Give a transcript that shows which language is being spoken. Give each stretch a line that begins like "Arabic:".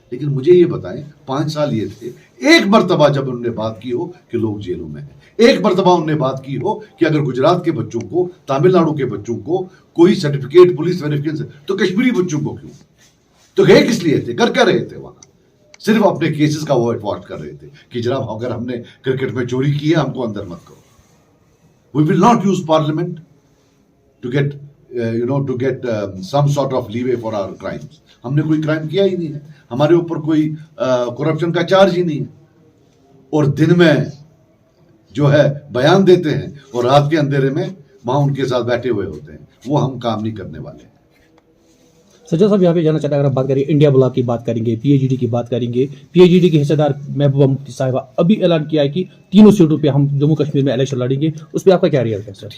Urdu: لیکن مجھے یہ بتائیں 5 سال یہ تھے, ایک مرتبہ جب انہوں نے بات کی ہو کہ لوگ جیلوں میں ہیں, ایک مرتبہ انہوں نے بات کی ہو کہ اگر گجرات کے بچوں کو, تامل ناڈو کے بچوں کو کوئی سرٹیفکیٹ پولیس ویریفیکیشن تو کشمیری بچوں کو کیوں؟ تو گئے کس لیے تھے, کر کیا رہے تھے وہاں؟ صرف اپنے کیسز کا وائٹ واش کر رہے تھے کہ جناب اگر ہم نے کرکٹ میں چوری کی ہے ہم کو اندر مت کرو.
English: We will not use parliament to get some sort of leeway for our crimes.
Urdu: ہم نے کوئی کرائم کیا ہی نہیں ہے, ہمارے اوپر کوئی کرپشن کا چارج ہی نہیں ہے, اور دن میں جو ہے بیان دیتے ہیں اور رات کے اندھیرے میں وہاں ان کے ساتھ بیٹھے ہوئے ہوتے ہیں. وہ ہم کام نہیں کرنے والے ہیں. سجاد صاحب یہاں پہ جانا چاہتا ہے, اگر آپ بات کریں انڈیا بلاک کی بات کریں گے, پی ایچ ڈی کی بات کریں گے, پی ایچ ڈی کی حصہ دار محبوبہ مفتی صاحبہ ابھی اعلان کیا ہے کہ 3 سیٹوں پہ ہم جموں کشمیر میں الیکشن لڑیں گے, اس پہ آپ کا کیا ریئل ہے سر؟